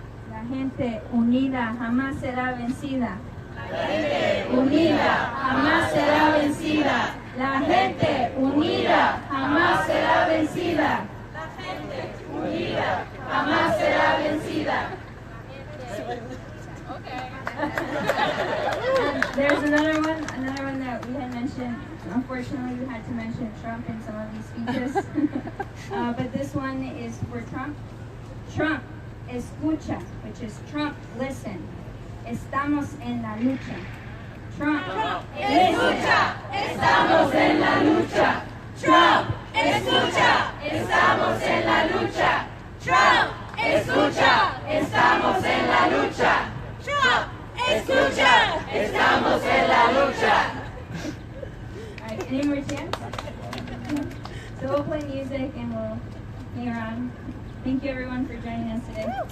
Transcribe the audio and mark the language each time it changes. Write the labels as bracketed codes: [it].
[es] La gente unida jamás será vencida. La gente unida jamás será vencida. La gente unida jamás será vencida. La gente unida jamás será vencida. [en] Okay. There's another one that we had mentioned. Unfortunately, we had to mention Trump in some of these speeches. But this one is for Trump. Trump, [es] escucha, [en] which is Trump, listen. [es] Estamos en la lucha. Trump, escucha, estamos en la lucha. Trump, escucha, estamos en la lucha. Trump, escucha, estamos en la lucha. Trump, escucha, estamos en la lucha. [en] All right, any more chants? So we'll play music and we'll hang around. Thank you everyone for joining us today.